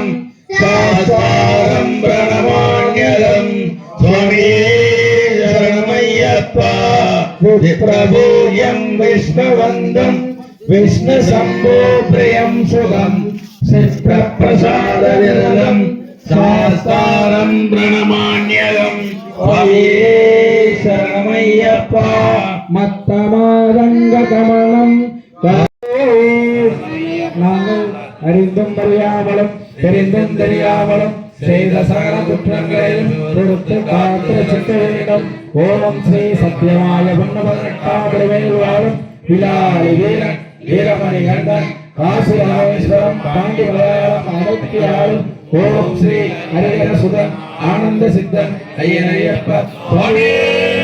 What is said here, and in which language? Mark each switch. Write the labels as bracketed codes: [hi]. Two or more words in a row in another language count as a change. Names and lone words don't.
[sa] शास्त्रं प्रणमाम्यहं [ta] சுவாமியே சரணமய்யப்பா [sa] विप्रभूयं विष्णुवन्दं विष्णुशम्भो प्रियं सुखं चित्रप्रसादविरलं शास्त्रं प्रणमाम्यहं [ta] சுவாமியே சரணமய்யப்பா [sa] मत्तमातङ्ग कमलम् [ta] நாங்கள் அறிந்தும் அறியாமலும் தெரிந்தும் தெரியாமலும் செய்த சகல குற்றங்களையும் பொறுத்து காத்து சித்த வேண்டும். ஓம் ஸ்ரீ சத்யமாய பொன்னபதினெட்டாம் வாழும் விலாலி வீரன் வீரமணி கண்டன் காசி ராமேஸ்வரம் பாண்டி மலையாளம் அடக்கியாளும் ஓம் ஸ்ரீ ஹரிஹர சுதன் ஆனந்த சித்தன் ஐயனையப்ப சுவாமியே